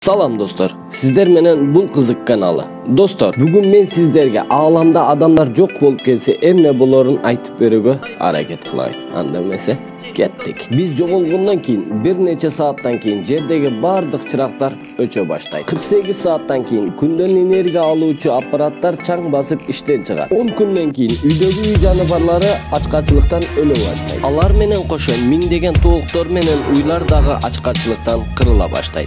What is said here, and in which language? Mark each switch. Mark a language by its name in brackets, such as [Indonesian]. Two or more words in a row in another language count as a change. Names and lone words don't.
[Kyrgyz] Salam dostlar, sizler menen bul kızık kanalı. Dostlar, bugün men sizlerge alamda adamlar çok bolup kelse emne bolorun aytıp berүүgө hareket kılayım. Anda emесе kettik. Biz joголгондон кийин bir neçe saattan keyin jerdegi bardык чырактар өчө баштайт. 48 saattan keyin күндөн энергия алуучу аппараттар чаң басып иштен чыгат. 10 күндөн кийин үйдөгү үй жаныбарлары ачкачылыктан өлө баштайт. Алар менен кошо миңдеген тооктор менен уйлар дагы ачкачылыктан кырыла баштайт.